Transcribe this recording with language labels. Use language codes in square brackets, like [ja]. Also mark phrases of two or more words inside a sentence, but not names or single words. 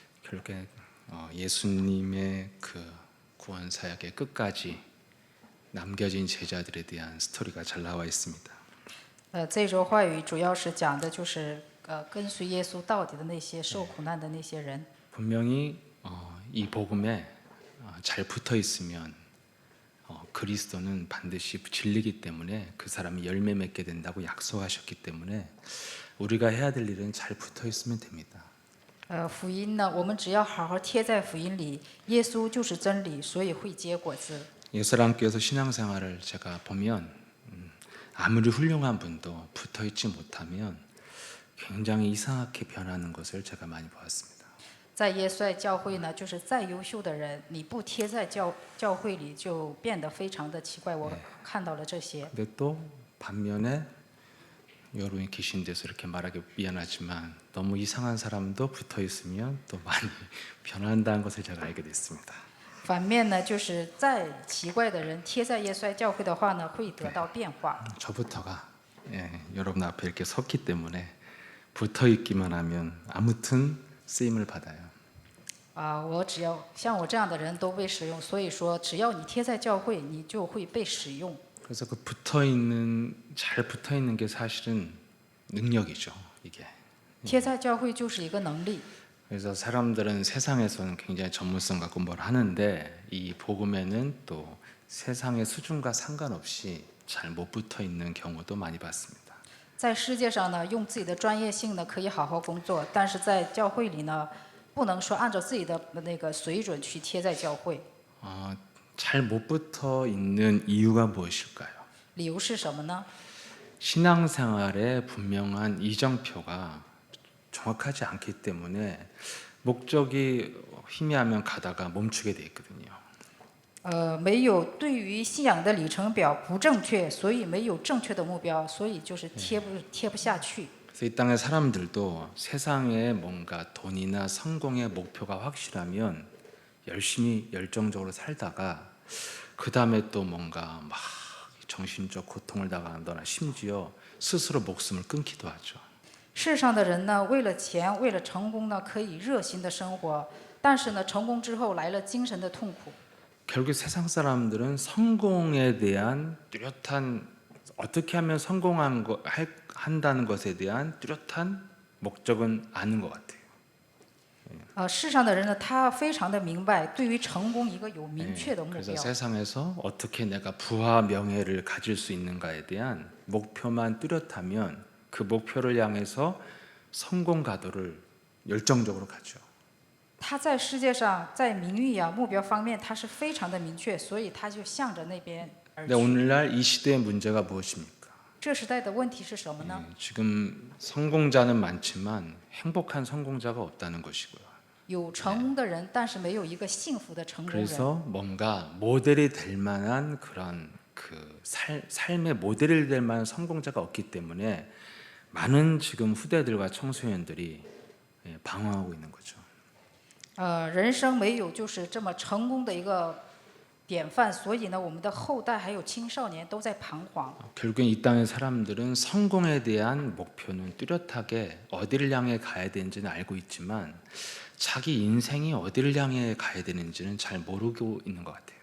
[ko] 그렇게 예수님의 그 구원 사역의 끝까지 남겨진 제자들에 대한 스토리가 잘 나와 있습니다. [zh] 这周话语主要是讲的就是跟随耶稣到底的那些受苦难的那些人。 [ko] 분명히 이 복음에 잘 붙어 있으면 그리스도는 반드시 진리기 때문에 그 사람이 열매 맺게 된다고 약속하셨기 때문에 우리가 해야 될 일은 잘 붙어 있으면 됩니다. [zh] 福音呢，我们只要好好贴在福音里，耶稣就是真理，所以会结果子。 [ko] 예수랑교에서 신앙생활을 제가 보면 아무리 훌륭한 분도 붙어 있지 못하면 굉장히 이상하게 변하는 것을 제가 많이 보았습니다. [zh] 在耶稣爱教会呢，就是再优秀的人，你不贴在教会里，就变得非常的奇怪。我看到了这些。 [ko] 근데 또 반면에 여러분이 계신 데서 이렇게 말하기 미안하지만 너무 이상한 사람도 붙어 있으면 또 많이 변한다는 것을 제가 알게 됐습니다. [zh] 反面呢，就是再奇怪的人贴在耶稣爱教会的话呢，会得到变化。 [ko] 저부터가 여러분 앞에 이렇게 섰기 때문에 붙어 있기만 하면 아무튼 쓰임을 받아요. [zh] 我只要像我这样的人都被使用，所以说只要你贴在教会，你就会被使用。 [ko] 그래서 그 잘 붙어 있는 게 사실은 능력이죠, 이게. [zh] 贴在教会就是一个能力。 [ko] 그래서 사람들은 세상에서는 굉장히 전문성 갖고 뭘 하는데 이 복음에는 또 세상의 수준과 상관없이 잘 못 붙어 있는 경우도 많이 봤습니다. [zh] 在世界上呢，用自己的专业性呢可以好好工作，但是在教会里呢，不能说按照自己的那个水准去贴在教会。 [ko] 잘 못 붙어 있는 이유가 무엇일까요? [zh] 理由是什么呢？ [ko] 신앙생활에 분명한 이정표가 정확하지 않기 때문에 목적이 희미하면 가다가 멈추게 돼 있거든요. [zh] 没有对于信仰的里程表不正确，所以没有正确的目标，所以就是贴不下去。 [ko] 그래서 이 땅의 사람들도 세상에 뭔가 돈이나 성공의 목표가 확실하면 열심히 열정적으로 살다가 그 다음에 또 뭔가 막 정신적 고통을 당하거나 심지어 스스로 목숨을 끊기도 하죠. [zh] 世上的人呢，为了钱，为了成功呢，可以熱心的生活，但是呢，成功之后来了精神的痛苦。 [ko] 결국 세상 사람들은 성공에 대한 뚜렷한 어떻게 하면 한다는 것에 대한 뚜렷한 목적은 아는 것 같아요. [zh] 世上的人呢，他非常的明白，对于成功一个有明确的目 [ko] 그래서 [zh] 标。 [ko] 세상에서 어떻게 내가 부와 명예를 가질 수 있는가에 대한 목표만 뚜렷하면 그 목표를 향해서 성공 가도를 열정적으로 가죠. [zh] 他在世界上，在名誉呀、目标方面，他是非常的明确，所以他就向着那边而 [ko] 근데 [zh] 去。 [ko] 오늘날 이 시대의 문제가 무엇입니까? [zh] 这时代的问题是什么呢？ [ko] 지금 성공자는 많지만 행복한 성공자가 없다는 것이고요. [zh] 有成功的人，但是没有一个幸福的成功人。 [ko] 그래서 뭔가 모델이 될 만한 그런 삶의 모델이 될 만한 성공자가 없기 때문에 많은 지금 후대들과 청소년들이 방황하고 있는 거죠. [zh] 人生没有就是这么成功的一个典范，所以呢，我们的后代还有青少年都在彷徨。 [ko] 결국엔 이 땅의 사람들은 성공에 대한 목표는 뚜렷하게 어디를 향해 가야 되는지는 알고 있지만 자기 인생이 어디를 향해 가야 되는지는 잘 모르고 있는 것 같아요.